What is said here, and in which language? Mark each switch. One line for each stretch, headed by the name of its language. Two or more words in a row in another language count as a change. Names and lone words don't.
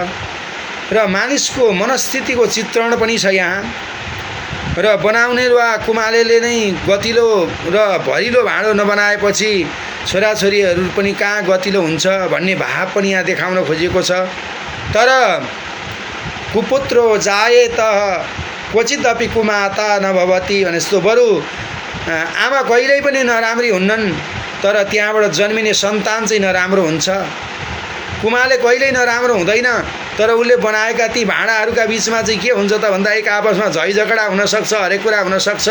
Nepali: र मानिसको मनस्थितिको चित्रण पनि छ यहाँ। र बनाउने वा कुमालेले नै गतिलो र भरिलो भाँडो नबनाएपछि छोराछोरीहरू पनि कहाँ गतिलो हुन्छ भन्ने भाव पनि यहाँ देखाउन खोजिएको छ। तर
Sanskrit: कुपुत्रो जाए त क्वचिदपि कुमाता नभवती
Nepali: भने जस्तो, बरु आमा कहिल्यै पनि नराम्री हुन्नन् तर त्यहाँबाट जन्मिने सन्तान चाहिँ नराम्रो हुन्छ। कुमाले कहिल्यै नराम्रो हुँदैन तर उसले बनाएका ती भाँडाहरूका बीचमा चाहिँ के हुन्छ त भन्दा एक आपसमा झै झगडा हुनसक्छ, हरेक कुरा हुनसक्छ।